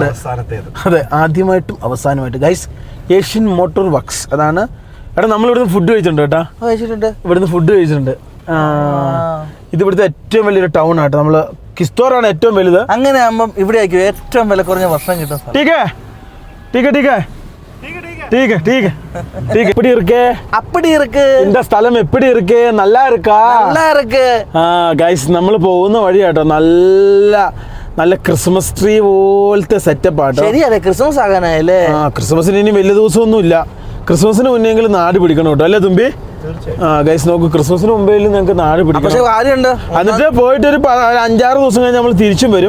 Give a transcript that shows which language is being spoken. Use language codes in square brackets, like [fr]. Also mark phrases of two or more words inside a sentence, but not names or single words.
[ml] അതെ, ആദ്യമായിട്ടും അവസാനമായിട്ട് ഗൈസ് ഏഷ്യൻ മോട്ടോർ വർക്ക്സ്. അതാണ്. എടാ നമ്മൾ ഇവിടുന്ന് ഫുഡ് കഴിച്ചിട്ടുണ്ട് കേട്ടാ. ഇവിടുന്ന് ഫുഡ് കഴിച്ചിട്ടുണ്ട്. ഇത് ഇവിടുത്തെ ഏറ്റവും വലിയൊരു ടൗൺ ആട്ടോ. നമ്മള് കിസ്തോറാണ് ഏറ്റവും വലുത്. അങ്ങനെ ആകുമ്പം ഇവിടെ ആയിരിക്കും ഏറ്റവും വില കുറഞ്ഞ ഭക്ഷണം കിട്ടും. [ta] எப்படி இருக்கு? அப்படி இருக்கு. இந்த സ്ഥലം எப்படி இருக்கு? நல்லா இருக்கா? நல்லா இருக்கு. [ml] ഗൈസ് നമ്മൾ പോകുന്ന വഴി കേട്ടോ, നല്ല ക്രിസ്മസ് ട്രീ പോലത്തെ സെറ്റപ്പ് ആട്ടോ. ശരിയല്ലേ, ക്രിസ്മസ് ആകാനായല്ലേ? ക്രിസ്മസിന് ഇനി വലിയ ദിവസമൊന്നും ഇല്ല. ക്രിസ്മസിന് മുന്നെങ്കിലും നാട് പിടിക്കണം കേട്ടോ, അല്ലേ തുമ്പി? ഗൈസ് നോക്കൂ, ക്രിസ്മസിന് മുമ്പേ ഞങ്ങൾക്ക് നാട് പിടിക്കണം. എന്നിട്ട് പോയിട്ട് ഒരു 5-6 ദിവസം കഴിഞ്ഞ് നമ്മൾ തിരിച്ചും വരും.